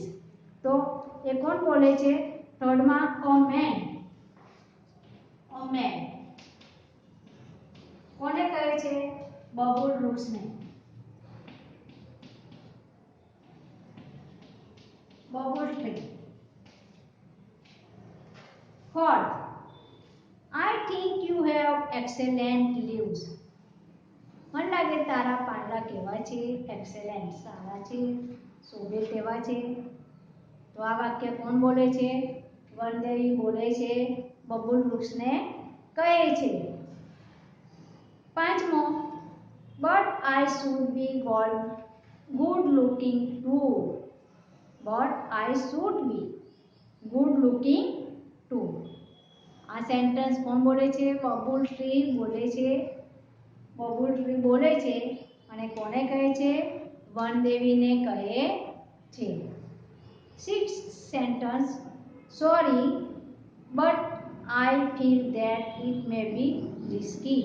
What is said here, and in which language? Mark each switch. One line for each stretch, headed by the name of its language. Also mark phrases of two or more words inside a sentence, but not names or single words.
Gujarati: તો એ કોણ બોલે છે? થર્ડમાં
English: a man.
Gujarati: કોને કહે છે? બબુલ વૃક્ષને. બબુલ ટ્રી.
English: Fourth, I think you have excellent leaves.
Gujarati: મને લાગે તારા પાંદડા કેવા છે? એક્સેલેન્ટ, સારા છે, શોભે તેવા છે. તો આ વાક્ય કોણ બોલે છે? વનદેવી બોલે છે, બબુલ વૃક્ષને કહે છે. પાંચમો,
English: but I should be good looking too. But I should be good looking too.
Gujarati: આ સેન્ટેન્સ કોણ બોલે છે? બબુલ ટ્રી બોલે છે. બબુલ ટ્રી બોલે છે અને કોને કહે છે? વનદેવીને કહે છે.
English: sixth sentence, sorry but I feel that it may be risky.